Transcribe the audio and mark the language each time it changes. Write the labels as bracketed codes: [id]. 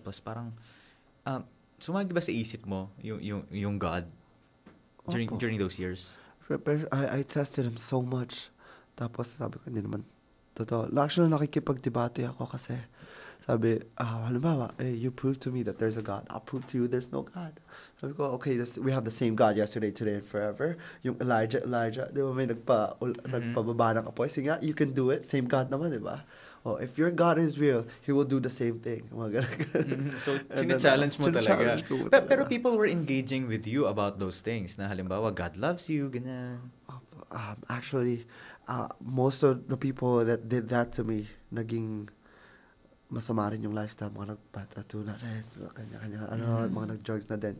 [tl] Tapos parang sumagi ba sa isip mo yung God during those years? [en] I tested Him so much. [tl] Tapos sabi ko, hindi naman totoo. [en] Actually, [tl] nakikipag-debate ako kasi sabi, halimbawa, [en] you prove to me that there's a God. I'll prove to you there's no God. [tl] Sabi ko, [en] okay, we have the same God yesterday, today, and forever. [tl] Yung Elijah, di ba may nagpababa ng apoy? Sige nga, [en] you can do it. Same God [tl] naman, di ba? [en] Oh, if your God is real, He will do the same thing. [tl] So, challenge mo talaga. [en] Pero people were engaging with you about those things. [tl] Na halimbawa, [en] God loves you, [tl] ganyan. [en] Actually, most of the people that did that to me, [tl] naging masama rin yung lifestyle, mga nagpatato na rin, kanya-kanya, mga nag-drugs na din.